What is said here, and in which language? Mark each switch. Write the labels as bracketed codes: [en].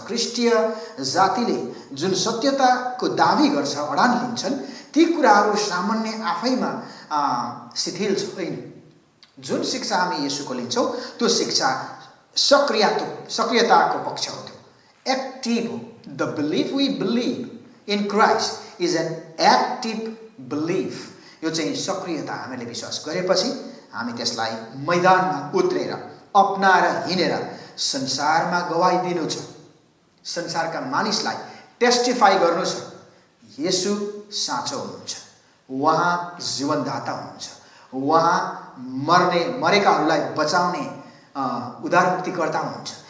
[ne] क्रिस्टीय जातिले जुन सत्यताको दाबी गर्छ, अडान लिन्छन्, ती कुराहरू सामान्य आफैमा शिथिल छैन। जुन शिक्षा हामी येशूको लिन्छौँ त्यो शिक्षा सक्रियताको पक्ष हो। त्यो एक्टिभ हो। [en] The belief we believe in Christ is an active belief. [ne] यो चाहिँ सक्रियता। हामीले विश्वास गरेपछि हामी त्यसलाई मैदानमा उत्रेर अपनाएर हिँडेर संसारमा गवाई दिनु छ। संसारका मानिसलाई टेस्टिफाई गर्नु छ, येशू साँचो हुनुहुन्छ, उहाँ जीवनदाता हुनुहुन्छ, उहाँ मरेकाहरूलाई बचाउने उद्धारमुक्तिकर्ता हुनुहुन्छ।